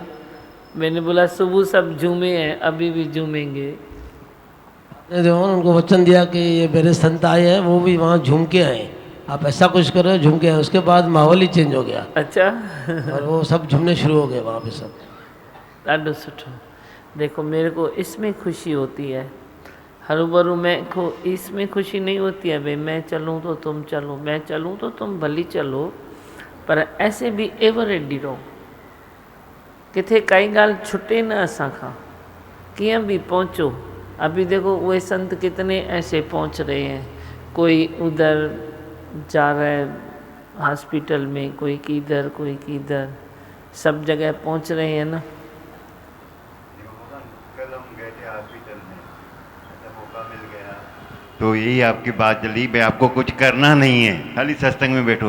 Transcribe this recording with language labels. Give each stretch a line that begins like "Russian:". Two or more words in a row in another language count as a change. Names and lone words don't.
Hindi: मैंने बोला सुबह सब झूमे हैं, अभी भी झूमेंगे। उनको वचन दिया कि ये मेरे संत आए हैं, वो भी वहाँ झूम के आए, आप ऐसा कुछ करो झूम के आए। उसके बाद माहौल ही चेंज हो गया। अच्छा। और वो सब झूमने शुरू हो गए वहाँ पे सब।
Sindhi: ॾाढो सुठो।
Hindi: देखो मेरे को इसमें खुशी होती है, हरूभरू में को इसमें खुशी नहीं होती है भाई मैं चलूँ तो तुम चलो, मैं चलूँ तो तुम भली चलो, पर ऐसे भी
English: ever ready
Hindi: रहो,
Sindhi: किथे काई गाल छुटे न असां खां, कीअं भी पहुँचो।
Hindi: अभी देखो वो संत कितने ऐसे पहुँच रहे हैं, कोई उधर जा रहा है हॉस्पिटल में, कोई किधर कोई किधर, सब जगह पहुँच रहे हैं ना। कल हम गए थे हॉस्पिटल में, ऐसा मौका मिल गया तो यही आपकी बात चली, भाई आपको कुछ करना नहीं है, खाली सत्संग में बैठो।